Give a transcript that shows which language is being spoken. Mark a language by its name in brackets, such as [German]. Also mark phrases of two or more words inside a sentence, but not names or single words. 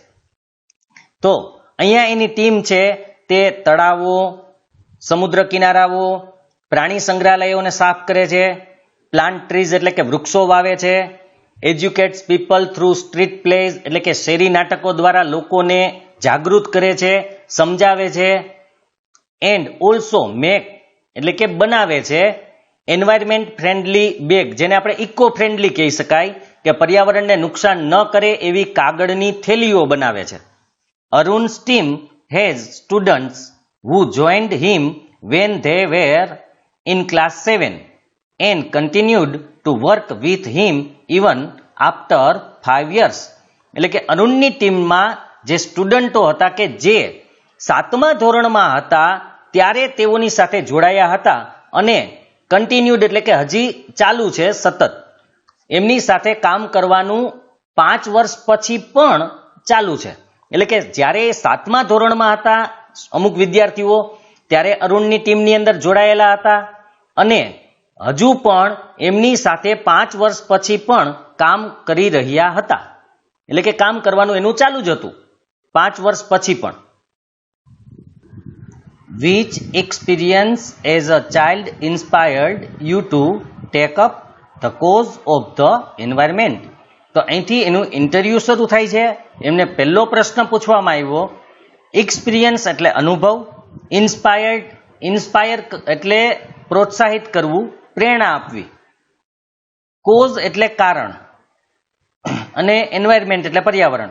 [Gujarati] તો અહીંયા એની ટીમ છે તે તળાવો, સમુદ્ર કિનારાઓ, પ્રાણી સંગ્રહાલયોને સાફ કરે છે, [English] plant trees [Gujarati] એટલે કે વૃક્ષો વાવે છે, [English] educates people through street plays [Gujarati] એટલે કે શેરી નાટકો દ્વારા લોકોને જાગૃત કરે છે, સમજાવે છે. [English] and also make [Gujarati] એટલે કે બનાવે છે [English] environment friendly bag, [Gujarati] જેને આપણે [English] eco friendly [Gujarati] કહી શકાય, કે પર્યાવરણને નુકસાન ન કરે એવી કાગળની થેલીઓ બનાવે છે. [English] અરુણ's team has students who joined him when they were in class 7 and continued to work with him even after 5 years. [Gujarati] એટલે કે અરુણની ટીમમાં જે સ્ટુડન્ટો હતા કે જે 7મા ધોરણમાં હતા ત્યારે તેઓની સાથે જોડાયા હતા અને કન્ટિન્યુડ એટલે કે હજી ચાલુ છે સતત, એમની સાથે કામ કરવાનું 5 વર્ષ પછી પણ ચાલુ છે. એટલે કે જ્યારે 7મા ધોરણમાં હતા અમુક વિદ્યાર્થીઓ ત્યારે અરુણની ટીમની અંદર જોડાયેલા હતા અને હજુ પણ એમની સાથે 5 વર્ષ પછી પણ કામ કરી રહ્યા હતા. એટલે કે કામ કરવાનું એનું ચાલુ જ હતું 5 વર્ષ પછી પણ. [English] Which experience as a child inspired you to take up the cause of the environment? [Gujarati] તો અહીંથી એનું ઇન્ટરવ્યુ શરૂ થાય છે. એમને પહેલો પ્રશ્ન પૂછવામાં આવ્યો, એક્સપિરિયન્સ એટલે અનુભવ, ઇન્સ્પાયર એટલે પ્રોત્સાહિત કરવું, પ્રેરણા આપવી, કોઝ એટલે કારણ અને એન્વાયરમેન્ટ એટલે પર્યાવરણ.